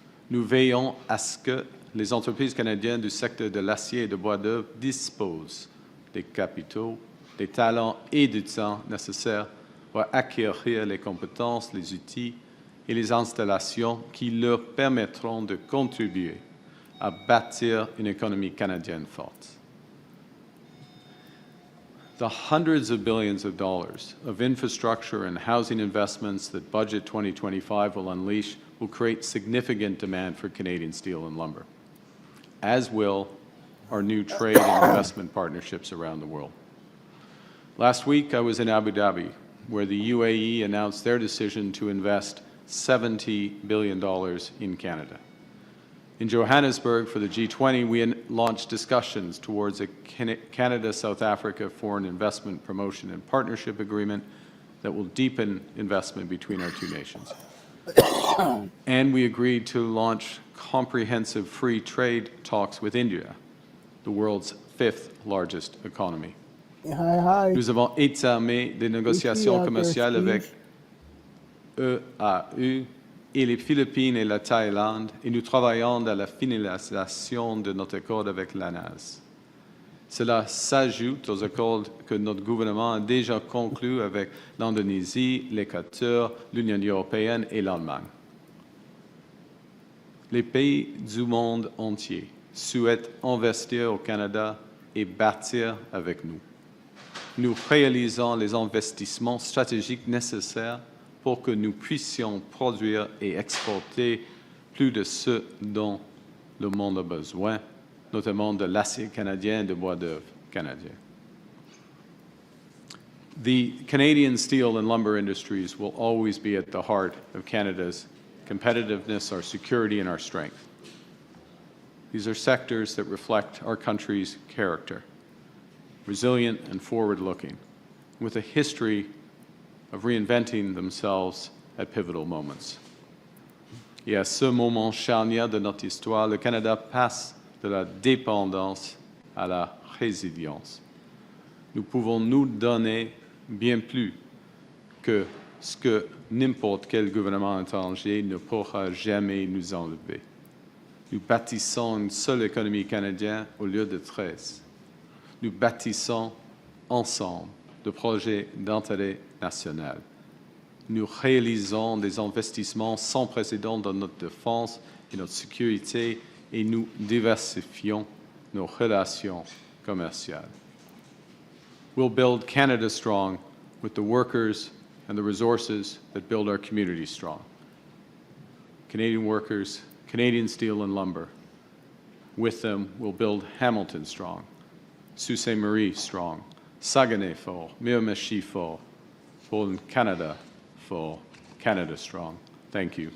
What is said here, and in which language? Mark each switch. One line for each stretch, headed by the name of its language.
French: Nous veillons à ce que les entreprises canadiennes du secteur de l'acier et de bois d'œuvre disposent des capitaux, des talents et du temps nécessaires pour acquérir les compétences, les outils et les installations qui leur permettront de contribuer à bâtir une économie canadienne forte.
English: The hundreds of billions of dollars of infrastructure and housing investments that Budget 2025 will unleash will create significant demand for Canadian steel and lumber, as will our new trade and investment partnerships around the world. Last week, I was in Abu Dhabi, where the UAE announced their decision to invest $70 billion in Canada. In Johannesburg, for the G20, we launched discussions towards a Canada-South Africa Foreign Investment Promotion and Partnership Agreement that will deepen investment between our two nations. And we agreed to launch comprehensive free trade talks with India, the world's fifth largest economy.
French: Nous avons entamé des négociations commerciales avec EAU, et les Philippines et la Thaïlande, et nous travaillons à la finalisation de notre accord avec l'ANAS. Cela s'ajoute aux accords que notre gouvernement a déjà conclus avec l'Indonésie, l'Équateur, l'Union européenne et l'Allemagne. Les pays du monde entier souhaitent investir au Canada et bâtir avec nous. Nous réalisons les investissements stratégiques nécessaires pour que nous puissions produire et exporter plus de ce dont le monde a besoin, notamment de l'acier canadien et de bois d'œuvre canadien.
English: The Canadian steel and lumber industries will always be at the heart of Canada's competitiveness, our security, and our strength. These are sectors that reflect our country's character, resilient and forward-looking, with a history of reinventing themselves at pivotal moments.
French: Et à ce moment charnière de notre histoire, le Canada passe de la dépendance à la résilience. Nous pouvons nous donner bien plus que ce que n'importe quel gouvernement étranger ne pourra jamais nous enlever. Nous bâtissons une seule économie canadienne au lieu de 13. Nous bâtissons ensemble de projets d'intérêt national. Nous réalisons des investissements sans précédent dans notre défense et notre sécurité et nous diversifions nos relations commerciales.
English: We'll build Canada strong with the workers and the resources that build our community strong. Canadian workers, Canadian steel and lumber. With them, we'll build Hamilton strong, Sault Ste. Marie strong,
French: Saguenay fort, Miramichi fort, pour Canada fort,
English: Canada strong. Thank you.